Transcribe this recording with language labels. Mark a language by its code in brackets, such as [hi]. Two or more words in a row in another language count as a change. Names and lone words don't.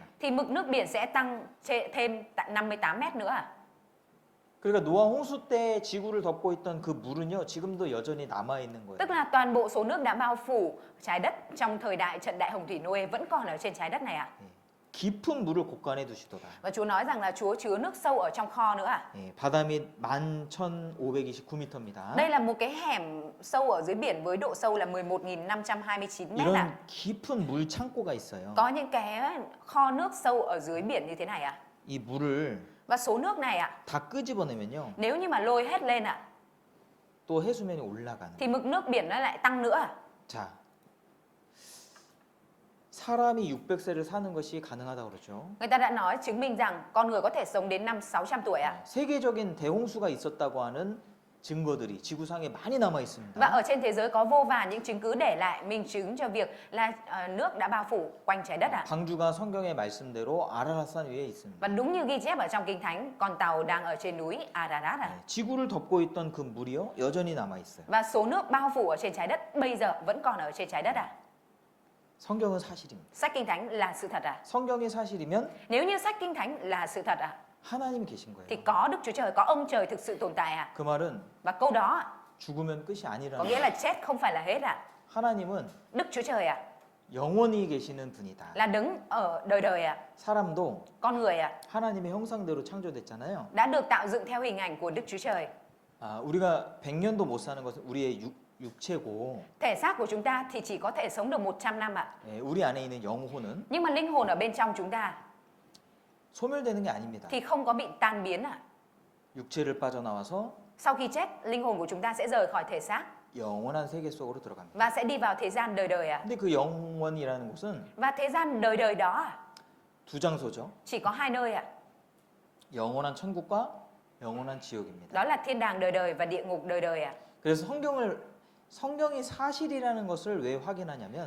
[vi] thì mực nước biển sẽ tăng thêm 58 mét nữa à? [ko] 그러니까 노아 홍수 때 지구를 덮고 있던 그 물은요, 지금도 여전히 남아 있는 거예요. [vi] Tức là toàn bộ số nước đã bao phủ trái đất trong thời đại trận đại hồng thủy Noe vẫn còn ở trên trái đất này à? [ko] 깊은 물을 곳간에 두시도다. [vi] Và Chúa nói rằng là Chúa chứa nước sâu ở trong kho nữa à? [ko] 예, 바다 및 11,529m입니다. [vi] Đây là một cái hẻm sâu ở dưới biển với độ sâu là 11.529 mét à? [ko] 이런 깊은 물 창고가 있어요. [vi] Có những cái kho nước sâu ở dưới biển như thế này à? [ko] 이 물을 [vi] Và số nước này ạ, [ko] 다 끄집어내면요, [vi] nếu như mà lôi hết lên ạ, [ko] 또 해수면이 올라가는. [vi] thì mực nước biển nó lại tăng nữa à? [ko] 자, 사람이 600세를 사는 것이 가능하다고 그러죠. [vi] Người ta đã nói chứng minh rằng con người có thể sống đến năm 600 tuổi ạ. [ko] 세계적인 대홍수가 있었다고 하는 증거들이 지구상에 많이 남아 [vi] Và [ko] 있습니다. [vi] ở trên thế giới có vô vàn những chứng cứ để lại minh chứng cho việc là nước đã bao phủ quanh trái đất ạ. [ko] 방주가 성경의 말씀대로 아라라산 위에 있습니다. [vi] Và đúng như ghi chép ở trong Kinh Thánh, con tàu đang ở trên núi Ararat ạ. [ko] 지구를 덮고 있던 그 물이요, 여전히 남아 있어요. [vi] Và số nước bao phủ ở trên trái đất bây giờ vẫn còn ở trên trái đất ạ. [ko] 성경은 사실입니다. [vi] Sách Kinh Thánh là sự thật ạ. [ko] 성경이 사실이면 [vi] Nếu như sách Kinh Thánh là sự thật ạ, [ko] 하나님이 계신 거예요. [vi] thì có Đức Chúa Trời, có ông trời thực sự tồn tại ạ. [ko] 그 말은 [vi] Và câu đó ạ, [ko] 죽으면 끝이 [vi] có [ko] 아니라는 [vi] nghĩa là chết không phải là hết ạ. [ko] 하나님은 [vi] Đức Chúa Trời ạ, [ko] 영원히 계시는 분이다. [vi] là đứng ở đời đời ạ. [ko] 사람도 [vi] Con người ạ, [ko] 하나님의 형상대로 창조됐잖아요. [vi] đã được tạo dựng theo hình ảnh của Đức Chúa Trời. [ko] 우리가 100년도 못 사는 것은 우리의 육체고, [vi] Thể xác của chúng ta thì chỉ có thể sống được 100 năm ạ. [ko] 우리 안에 있는 영혼은 [vi] Nhưng mà linh hồn ở bên trong chúng ta [ko] 소멸되는 게 아닙니다. [vi] thì không có bị tan biến ạ. [ko] 육체를 빠져나와서 [vi] Sau khi chết, linh hồn của chúng ta sẽ rời khỏi thể xác [ko] 영원한 세계 속으로 들어갑니다. [vi] và sẽ đi vào thế gian đời đời ạ. [ko] 근데 그 영원이라는 곳은 [vi] Và thế gian đời đời đó [ko] 두 장소죠. [vi] chỉ có hai nơi ạ. [ko] 영원한 천국과 영원한 지옥입니다. [vi] Đó là thiên đàng đời đời và địa ngục đời đời ạ. [ko] 그래서 성경이 사실이라는 것을 왜 확인하냐면